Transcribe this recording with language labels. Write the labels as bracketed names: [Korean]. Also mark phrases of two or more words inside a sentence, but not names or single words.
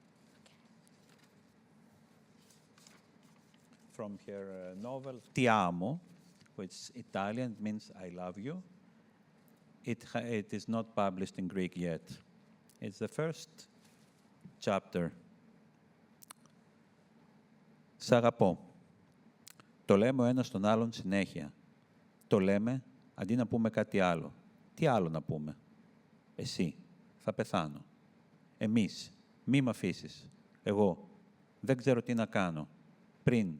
[English] From her novel Ti amo, which is Italian, it means I love you. It is not published in Greek yet. It's the first chapter. [Greek] Σ' αγαπώ. Το λέμε ο ένας τον άλλον συνέχεια. Το λέμε αντί να πούμε κάτι άλλο. Τι άλλο να πούμε? Εσύ. Θα πεθάνω. Εμείς. Μη μ' αφήσεις. Εγώ. Δεν ξέρω τι να κάνω. Πριν.